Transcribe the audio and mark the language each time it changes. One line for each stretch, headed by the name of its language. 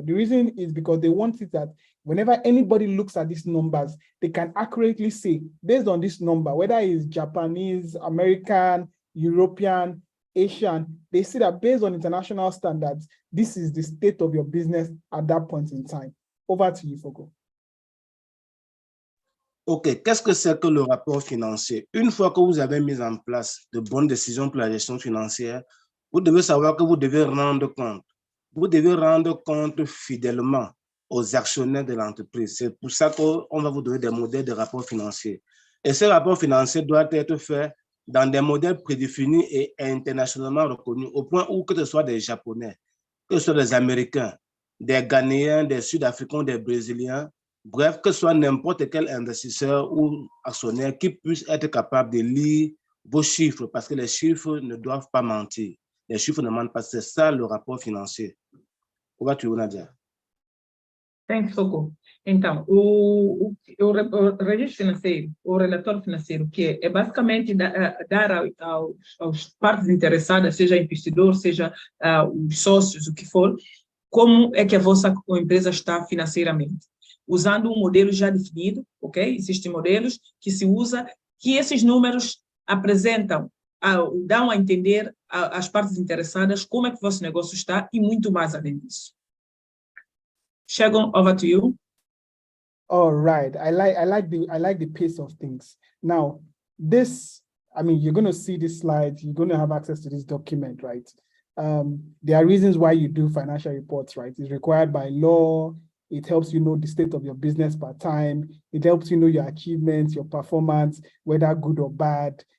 English: The reason is because they want it that whenever anybody looks at these numbers, they can accurately say, based on this number, whether it's Japanese, American, European, Asian, they see that based on international standards, this is the state of your business at that point in time. Over to you, Fogo.
French: OK, qu'est-ce que c'est que le rapport financier? Une fois que vous avez mis en place de bonnes décisions pour la gestion financière, vous devez savoir que vous devez rendre compte. Vous devez rendre compte fidèlement aux actionnaires de l'entreprise. C'est pour ça qu'on va vous donner des modèles de rapports financiers. Et ces rapports financiers doivent être faits dans des modèles prédéfinis et internationalement reconnus, au point où que ce soit des Japonais, que ce soit des Américains, des Ghanéens, des Sud-Africains, des Brésiliens, bref, que ce soit n'importe quel investisseur ou actionnaire qui puisse être capable de lire vos chiffres, parce que les chiffres ne doivent pas mentir. Les chiffres ne mentent pas. C'est ça le rapport financier. Comment tu veux, Nadia?
English: Thanks, Fogo.
Portuguese: Então, o registro financeiro, o relatório financeiro, que é basicamente dar aos partes interessadas, seja investidor, seja os sócios, o que for, como é que a vossa empresa está financeiramente. Usando um modelo já definido, ok? Existem modelos que se usa, que esses números apresentam, dão a entender às partes interessadas como é que o vosso negócio está e muito mais além disso.
English: Shagun, over to you. All right, I like the pace of things. Now, this, I mean, you're going to see this slide, you're going to have access to this document, right? There are reasons why you do financial reports, right? It's required by law. It helps you know the state of your business per time. It helps you know your achievements, your performance, whether good or bad.